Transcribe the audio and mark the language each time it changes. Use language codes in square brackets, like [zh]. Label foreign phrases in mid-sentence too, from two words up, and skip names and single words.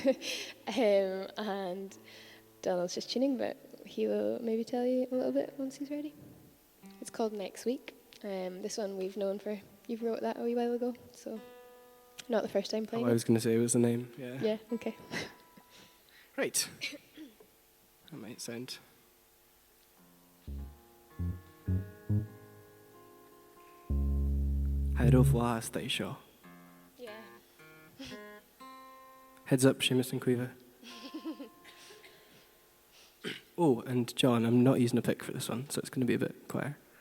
[en] And Donald's just tuning, but he will maybe tell you a little bit once he's ready. It's called Next Week. This one we've known for, you wrote that a wee while ago, so not the first time playing. I was going to say was the name, yeah. Yeah, okay. Right. That might sound. Hairo Fhlatharta seo. Yeah. Heads up, Séamus and Cuirm. Oh, and John, I'm not using a pick for this one, so it's going to be a bit quieter.